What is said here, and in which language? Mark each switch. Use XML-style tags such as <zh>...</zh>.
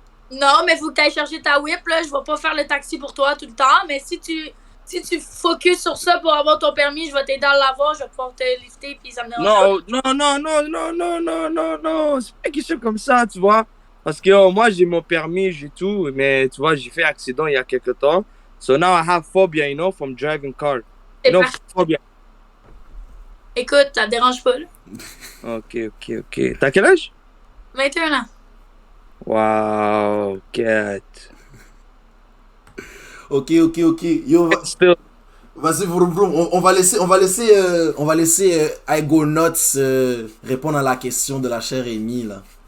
<fr>Non, mais faut que tu ailles chercher ta whip, là. Je vais pas faire le taxi pour toi tout le temps, mais si tu focuses sur ça pour avoir ton permis, je vais t'aider à l'avoir, je vais pouvoir te lifter, puis ça me dérange pas. Non, c'est pas une question comme ça, tu vois. Parce que moi, j'ai mon permis, j'ai tout, mais tu vois, j'ai fait accident il y a quelques temps.</fr> <en>So now I have phobia, you know, from driving car. You know, phobia.</en> <fr>Écoute, ça te dérange pas, là. Ok. T'as quel âge? 21 ans.</fr> <en>Wow, cat.</en> <fr>Ok. Yo, vas-y, vroom. On va laisser I Go Nuts répondre à la question de la chère Amy, là.</fr>